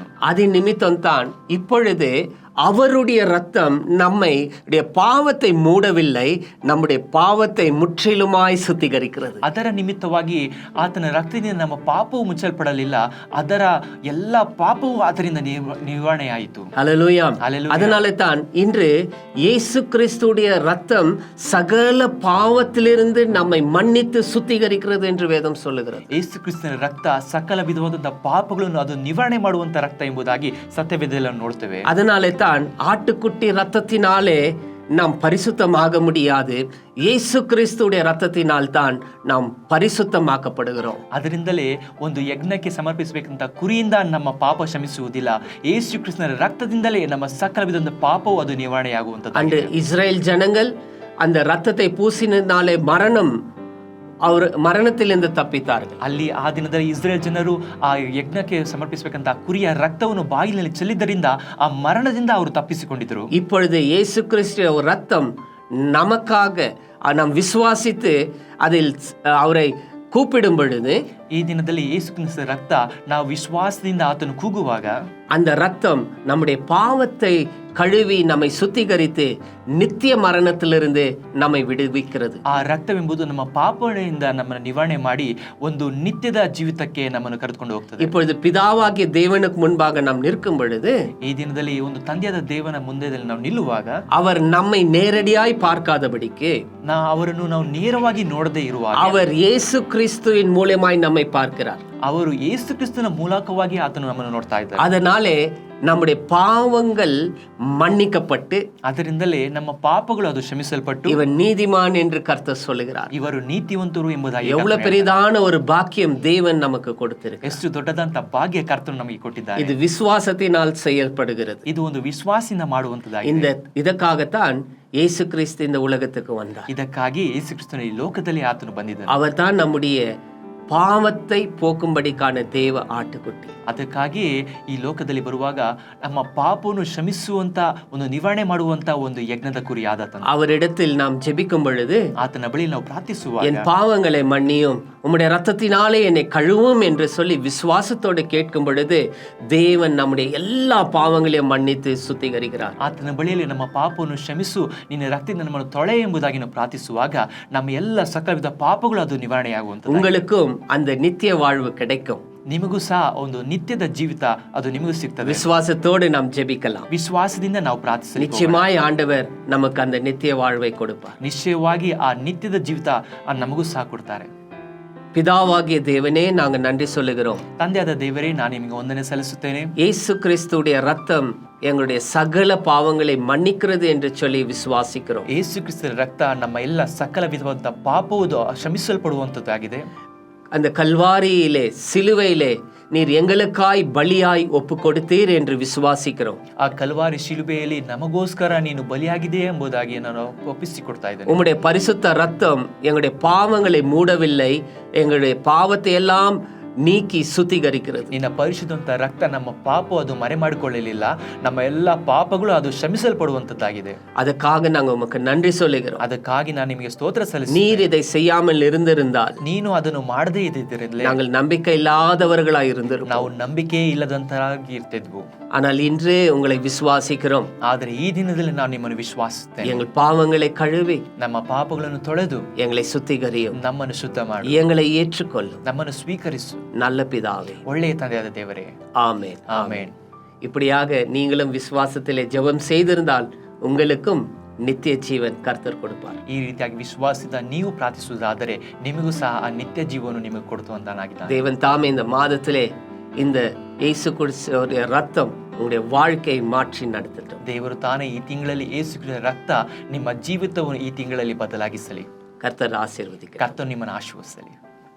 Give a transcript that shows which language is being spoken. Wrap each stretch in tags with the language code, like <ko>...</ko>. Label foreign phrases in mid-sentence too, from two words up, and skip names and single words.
<ta>அதன் நிமித்தம் தான் இப்பொழுது அவருடைய ரத்தம் நம்மை பாவத்தை மூடவில்லை, நம்முடைய பாவத்தை முற்றிலுமாய் சுத்திகரிக்கிறது.</ta> <kn>ಅದರ ನಿಮಿತ್ತವಾಗಿ ಆತನ ರಕ್ತದಿಂದ ನಮ್ಮ ಪಾಪವು ಮುಚ್ಚಲ್ಪಡಲಿಲ್ಲ, ಅದರ ಎಲ್ಲ ಪಾಪವು ಅದರಿಂದ ನಿವಾರಣೆಯಾಯಿತು. ஹல்லேலூயா.</kn> <ta>அதனால தான் இன்று இயேசு கிறிஸ்துடைய ரத்தம் சகல பாவத்திலிருந்து நம்மை மன்னித்து சுத்திகரிக்கிறது என்று வேதம் சொல்லுகிறது.</ta> <kn>ಯೇಸು ಕ್ರಿಸ್ತನ ರಕ್ತ ಸಕಲ ವಿಧವಾದ ಪಾಪಗಳನ್ನು ಅದು ನಿವಾರಣೆ ಮಾಡುವಂತ ರಕ್ತ ಎಂಬುದಾಗಿ ಸತ್ಯವೇದದಲ್ಲಿ ನೋಡ್ತೇವೆ.</kn> <ta>அதனாலே தான் ஆட்டுக்குட்டி ரத்தத்தினாலே நாம் பரிசுத்தமாக முடியாது. இயேசு கிறிஸ்துடைய ரத்தத்தினால் தான் நாம் பரிசுத்தமாக்கப்படுகிறோம்.</ta> <kn>ಅದರಿಂದಲೇ ಒಂದು ಯಜ್ಞಕ್ಕೆ ಸಮರ್ಪಿಸಬೇಕಂತ ಕುರಿಯಿಂದ ನಮ್ಮ ಪಾಪ ಕ್ಷಮಿಸುವುದಿಲ್ಲ. ಯೇಸು ಕ್ರಿಸ್ತನ ರಕ್ತದಿಂದಲೇ ನಮ್ಮ ಸಕಲ ವಿಧದ ಪಾಪವು ಅದು ನಿವಾರಣೆಯಾಗುವಂತದ್ದು.</kn> <ta>அன்று இஸ்ரேல் ஜனங்கள் அந்த ரத்தத்தை பூசினாலே அவர் மரணத்திலிருந்து தப்பித்தார்கள்.</ta> <kn>ಅಲ್ಲಿ ಆ ದಿನದಲ್ಲಿ ಇಸ್ರೇಲ್ ಜನರು ಆ ಯಜ್ಞಕ್ಕೆ ಸಮರ್ಪಿಸಬೇಕಂತ ಕುರಿಯ ರಕ್ತವನ್ನು ಬಾಯಿನಲ್ಲಿ ಚೆಲ್ಲಿದ್ದರಿಂದ ಆ ಮರಣದಿಂದ ಅವರು ತಪ್ಪಿಸಿಕೊಂಡಿದ್ರು.</kn> <ta>இப்பொழுது இயேசு கிறிஸ்துவின் ரத்தம் நமக்காக நாம் விசுவாசித்து அதில் அவரை கூப்பிடும் பொழுது,</ta> <kn>ಈ ದಿನದಲ್ಲಿ ಯೇಸು ಕ್ರಿಸ್ತನ ರಕ್ತ ನಾವು ವಿಶ್ವಾಸದಿಂದ ಆತನು ಕೂಗುವಾಗ</kn> <ta>அந்த ரத்தம் நம்முடைய பாவத்தை கழுவி நம்மை சுத்திகரித்து நித்திய மரணத்திலிருந்து நம்மை விடுவிக்கிறது.</ta> <kn>ಆ ರಕ್ತವೆಂಬುದು ನಮ್ಮ ಪಾಪಗಳಿಂದ ನಮ್ಮನ್ನು ನಿವಾರಣೆ ಮಾಡಿ ಒಂದು ನಿತ್ಯದ ಜೀವಿತಕ್ಕೆ ನಮ್ಮನ್ನು ಕರೆದುಕೊಂಡು ಹೋಗ್ತದೆ.</kn> <ta>இப்பொழுது பிதாவாகிய தேவனுக்கு முன்பாக நாம் நிற்கும் பொழுது,</ta> <kn>ಈ ದಿನದಲ್ಲಿ ಒಂದು ತಂದೆಯಾದ ದೇವನ ಮುಂದೆ ನಾವು ನಿಲ್ಲುವಾಗ</kn> <ta>அவர் நம்மை நேரடியாய் பார்க்காதபடிக்கு,</ta> <kn>ಅವರನ್ನು ನಾವು ನೇರವಾಗಿ ನೋಡದೇ ಇರುವಾಗ</kn> <ta>அவர் இயேசு கிறிஸ்துவின் மூலமாய் நம்மை பார்க்கிறார்.</ta> <kn>ಅವರು ಯೇಸು ಕ್ರಿಸ್ತನ ಮೂಲಕವಾಗಿ ಆತನು ನಮ್ಮನ್ನು ನೋಡ್ತಾ ಇದ್ದಾರೆ.</kn> <ta>அதனாலே நம்முடைய பாவங்கள் மன்னிக்கப்பட்டு,</ta> <kn>ಅದರಿಂದಲೇ ನಮ್ಮ ಪಾಪಗಳು ಅದು ಕ್ಷಮಿಸಲ್ಪಟ್ಟು</kn> <ta>இவன் நீதிமான் என்று கர்த்தர் சொல்லுகிறார்.</ta> <kn>ಇವರು ನೀತಿವಂತರು ಎಂಬುದಾಗಿ.</kn> <ta>எவ்வளவு பெரிதான ஒரு பாக்கியம் தேவன் நமக்கு கொடுத்திருக்கிறார்.</ta> <kn>ಎಷ್ಟು ದೊಡ್ಡದಂತ ಭಾಗ್ಯ ಕರ್ತನು ನಮಗೆ ಕೊಟ್ಟಿದ್ದಾರೆ.</kn> <ta>இது விசுவாசத்தினால் செயல்படுகிறது.</ta> <kn>ಇದು ಒಂದು ವಿಶ್ವಾಸದಿಂದ ಮಾಡುವಂತದ್ದಾಗಿದೆ.</kn> <ta>இதற்காகத்தான் இயேசு கிறிஸ்து இந்த உலகத்துக்கு வந்தார்.</ta> <kn>ಇದಕ್ಕಾಗಿ ಯೇಸು ಕ್ರಿಸ್ತನು ಈ ಲೋಕದಲ್ಲಿ ಆತನು ಬಂದಿದ್ದಾನೆ.</kn> <ta>அவர் தான் நம்முடைய பாவத்தை போக்கும்படிக்கான தேவ ಆಟುಕುಟ್ಟಿ.</ta> <kn>ಅದಕ್ಕಾಗಿ ಈ ಲೋಕದಲ್ಲಿ ಬರುವಾಗ ನಮ್ಮ ಪಾಪವನ್ನು ಕ್ಷಮಿಸುವಂತ ಒಂದು ನಿವಾರಣೆ ಮಾಡುವಂತ ಒಂದು ಯಜ್ಞದ ಕುರಿ ಆದಾತನು.</kn> <ta>அவரிடத்தில் நாம் ஜெபிக்கும் பொழுது,</ta> <kn>ಆತನ ಬಳಿ ನಾವು ಪ್ರಾರ್ಥಿಸುವಾಗ,</kn> <ta>என் பாவங்களை மன்னியும், உம்முடைய ரத்தத்தினாலே என்னை கழுவும் என்று சொல்லி விசுவாசத்தோடு கேட்கும் பொழுது தேவன் நம்முடைய எல்லா பாவங்களையும் மன்னித்து சுத்திகரிக்கிறார்.</ta> <kn>ಆತನ ಬಳಿಯಲ್ಲಿ ನಮ್ಮ ಪಾಪವನ್ನು ಕ್ಷಮಿಸು, ನಿನ್ನ ರಕ್ತದಿಂದ ನಮ್ಮನ್ನು ತೊಳೆ ಎಂಬುದಾಗಿ ನಾವು ಪ್ರಾರ್ಥಿಸುವಾಗ ನಮ್ಮ ಎಲ್ಲ ಸಕಲ ವಿಧ ಪಾಪಗಳು ಅದು ನಿವಾರಣೆಯಾಗುವಂಥದ್ದು.</kn> <ta>உங்களுக்கும் அந்த நித்திய வாழ்வு கிடைக்கும்.</ta> <kn>ನಿಮಗೂ ಸಹ ಒಂದು ನಿತ್ಯದ ಜೀವಿತ ಅದು ನಿಮಗೂ ಸಿಗ್ತದೆ.</kn> <ta>விசுவாசத்தோடு நாம் ஜெபிக்கலாம்.</ta> <kn>ವಿಶ್ವಾಸದಿಂದ ನಾವು ಪ್ರಾರ್ಥಿಸಲಿ.</kn> <ta>நிச்சயமாய் ஆண்டவர் நமக்கு அந்த நித்திய வாழ்வை கொடுப்பார்.</ta> <kn>ನಿಶ್ಚಯವಾಗಿ ಆ ನಿತ್ಯದ ಜೀವಿತ ನಮಗೂ ಸಹ ಕೊಡ್ತಾರೆ.</kn> <ta>பிதாவாகிய தேவனே, நாங்கள் நன்றி சொல்லுகிறோம்.</ta> <kn>ತಂದೆಯಾದ ದೇವರೇ, ನಾನು ನಿಮಗೆ ವಂದನೆ ಸಲ್ಲಿಸುತ್ತೇನೆ.</kn> <ta>இயேசு கிறிஸ்துடைய ரத்தம் எங்களுடைய சகல பாவங்களை மன்னிக்கிறது என்று சொல்லி விசுவாசிக்கிறோம்.</ta> <kn>ಯೇಸು ಕ್ರಿಸ್ತನ ರಕ್ತ ನಮ್ಮ ಎಲ್ಲ ಸಕಲ ವಿಧವಾದ ಪಾಪವು ಕ್ಷಮಿಸಲ್ಪಡುವಂಥದ್ದಾಗಿದೆ.</kn> <ta>அந்த கல்வாரியிலே சிலுவையிலே நீர் எங்களுக்காய் பலியாய் ஒப்பு கொடுத்தீர் என்று விசுவாசிக்கிறோம்.</ta> <kn>ಆ ಕಲ್ವಾರಿ ಶಿಲುಬೆಯಲ್ಲಿ ನಮಗೋಸ್ಕರ ನೀನು ಬಲಿಯಾಗಿದೆ ಎಂಬುದಾಗಿ ನಾನು ಒಪ್ಪಿಸಿಕೊಡ್ತಾ ಇದ್ದೇನೆ.</kn> <ta>உம்முடைய பரிசுத்த ரத்தம் எங்களுடைய பாவங்களை மூடவில்லை, எங்களுடைய பாவத்தை எல்லாம் நீக்கி சுத்திகரிக்கிறது.</ta> <kn>ನಿನ್ನ ಪರಿಶುದ್ಧವಂತ ರಕ್ತ ನಮ್ಮ ಪಾಪ ಅದು ಮರೆ ಮಾಡಿಕೊಳ್ಳಲಿಲ್ಲ, ನಮ್ಮ ಎಲ್ಲ ಪಾಪಗಳು ಅದು ಕ್ಷಮಿಸಲ್ಪಡುವಂತದ್ದಾಗಿದೆ.</kn> <ta>ಅದಕ್ಕಾக நாங்கள் உமக்கு நன்றி சொல்லுகிறோம்.</ta> <kn>ಅದಕ್ಕಾಗಿ ನಾನು ನಿಮಗೆ ಸ್ತೋತ್ರ ಸಲ್ಲಿಸುತ್ತೇನೆ.</kn> <ta>நீர் இதை செய்யாமல் இருந்திருந்தால்</ta> <kn>ನೀನು ಅದನ್ನು ಮಾಡದೇ ಇದ್ದಿದ್ದರೆ</kn> <ta>நாங்கள் நம்பிக்கை இல்லாதவர்களாய் இருந்திருப்போம்.</ta> <kn>ನಾವು ನಂಬಿಕೆ ಇಲ್ಲದಂತರಾಗಿ ಇರ್ತಿದ್ವು.</kn> <ta>ஆனால் இன்று உங்களை விசுவாசிக்கிறோம்.</ta> <kn>ಆದರೆ ಈ ದಿನದಲ್ಲಿ ನಾನು ನಿಮ್ಮನ್ನು ವಿಶ್ವಾಸಿಸುತ್ತೇನೆ.</kn> <ta>எங்கள் பாவங்களை கழுவி</ta> <kn>ನಮ್ಮ ಪಾಪಗಳನ್ನು ತೊಳೆದು</kn> <ta>எங்களை சுத்திகரியும்,</ta> <kn>ನಮ್ಮನ್ನು ಶುದ್ಧ ಮಾಡು,</kn> <ta>எங்களை ஏற்றுக்கொள்ளும்.</ta> <kn>ನಮ್ಮನ್ನು ಸ್ವೀಕರಿಸು</kn> <ta>நல்ல பிதாவே,</ta> <kn>ಒಳ್ಳೆಯ ತಂದೆಯಾದ ದೇವರೇ.</kn> <ta>ஆமென்.</ta> <kn>ಆಮೆನ್.</kn> <ta>இப்படியாக நீங்களும் விசுவாசத்திலே ஜெபம் செய்திருந்தால் உங்களுக்கும் நித்திய ஜீவன் கர்த்தர் கொடுப்பார்.</ta> <kn>ಈ ರೀತಿಯಾಗಿ ವಿಶ್ವಾಸದಿಂದ ನೀವು ಪ್ರಾರ್ಥಿಸುವುದಾದರೆ ನಿಮಗೂ ಸಹ ಆ ನಿತ್ಯ ಜೀವವನ್ನು ನಿಮಗೆ ಕೊಡುವಂತನಾಗಿದ್ದಾನೆ.</kn> <ta>தேவன் தாமே இந்த மாதத்திலே இந்த இயேசு கிறிஸ்துவின் ரத்தம் உங்களுடைய வாழ்க்கையை மாற்றி நடத்தட்டும்.</ta> <kn>ದೇವರು ತಾನೇ ಈ ತಿಂಗಳಲ್ಲಿ ಯೇಸು ಕ್ರಿಸ್ತನ ರಕ್ತ ನಿಮ್ಮ ಜೀವಿತವನ್ನು ಈ ತಿಂಗಳಲ್ಲಿ ಬದಲಾಗಿಸಲಿ.</kn> <ta>கர்த்தர் ஆசீர்வதிக்கிறார்.</ta> <kn>ಕರ್ತನು ನಿಮ್ಮನ್ನು ಆಶೀರ್ವದಿಸಲಿ.</kn>